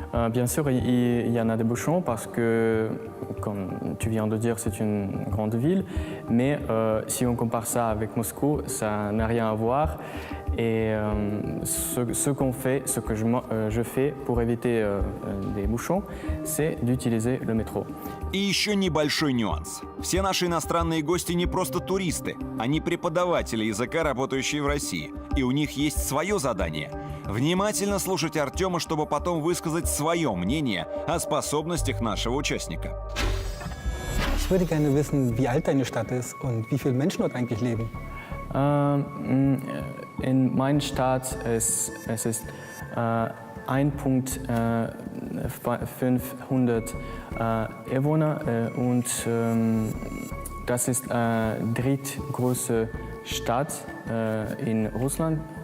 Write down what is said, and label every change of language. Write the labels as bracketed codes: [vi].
[fr] Bien sûr, il y en a des bouchons parce que, comme tu viens de dire, c'est une grande ville. Mais si on compare ça avec Moscou, ça n'a rien à voir. Et ce que je fais pour éviter des bouchons, c'est d'utiliser le métro. [ru] И еще небольшой нюанс. Все наши иностранные гости не просто туристы, они преподаватели языка, работающие в России. И у них есть свое задание – внимательно слушать Артема, чтобы потом высказать свое мнение о способностях нашего участника. [de] Ich würde gerne wissen, wie alt deine Stadt ist und wie viele Menschen dort eigentlich leben. In meiner Stadt es ist 1.500 Einwohner und das ist drittgrößte Stadt in Russland.